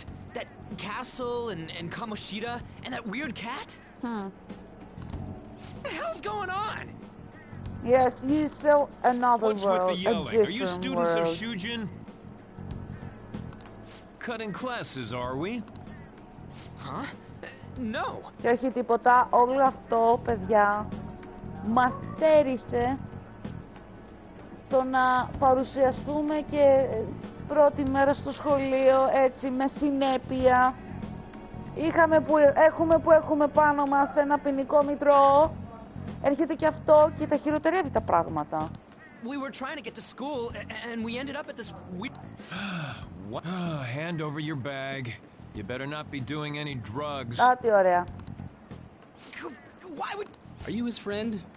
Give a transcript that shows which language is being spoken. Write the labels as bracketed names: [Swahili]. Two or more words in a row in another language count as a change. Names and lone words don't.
[English] That castle and Kamoshida and that weird cat? What the hell's going on? Yes, you saw another What's world, with the yelling? Are you students world. of Shujin? Cutting classes, are we? Huh? No. [Greek] Και όχι τίποτα, όλο αυτό, παιδιά, μας στέρισε το να παρουσιαστούμε και πρώτη μέρα στο σχολείο, έτσι, με συνέπεια. Έχουμε πάνω μας ένα ποινικό μητρό. Έρχεται και αυτό και τα χειροτερεύει τα πράγματα. [English] We were trying to get to school and we ended up at this weird... What? Hand over your bag. You better not be doing any drugs. [Greek] Α, τι ωραία. [English] Why would... Are you his friend?